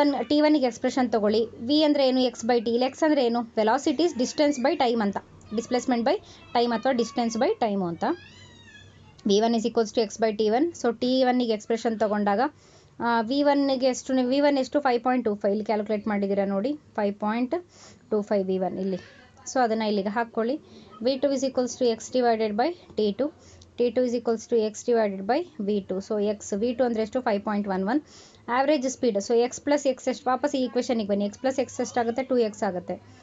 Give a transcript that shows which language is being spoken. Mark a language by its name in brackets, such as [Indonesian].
[Kannada] T1ಗೆ expression ತೊಗೊಳ್ಳಿ. V ಅಂದರೆ ಏನು, ಎಕ್ಸ್ ಬೈ ಟಿ. ಇಲ್ಲಿ ಎಕ್ಸ್ ಅಂದರೆ ಏನು, ವೆಲಾಸಿಟೀಸ್ ಡಿಸ್ಟೆನ್ಸ್ ಬೈ ಟೈಮ್ ಅಂತ, ಡಿಸ್ಪ್ಲೇಸ್ಮೆಂಟ್ ಬೈ ಟೈಮ್ ಅಥವಾ ಡಿಸ್ಟೆನ್ಸ್ ಬೈ ಟೈಮು ಅಂತ. [English] V1 is equals to x by T1. [Kannada] So T1ಗೆ expression ತೊಗೊಂಡಾಗ V1 ಎಷ್ಟು 5.25 ಇಲ್ಲಿ ಕ್ಯಾಲ್ಕುಲೇಟ್ ಮಾಡಿದ್ದೀರಾ ನೋಡಿ, 5.25 V1 ಇಲ್ಲಿ. ಸೊ ಅದನ್ನು ಇಲ್ಲಿಗೆ ಹಾಕ್ಕೊಳ್ಳಿ. [English] V2 is equals to x divided by T2. T2 is equals to x divided by V2. [Kannada] So V2 ಅಂದರೆ ಎಷ್ಟು 5.11. Average speed, so x plus X ಎಷ್ಟು, ವಾಪಸ್ ಈ ಈಕ್ವೇಷನಿಗೆ ಬನ್ನಿ, x ಪ್ಲಸ್ ಎಕ್ಸ್ ಎಷ್ಟಾಗುತ್ತೆ 2x ಆಗುತ್ತೆ.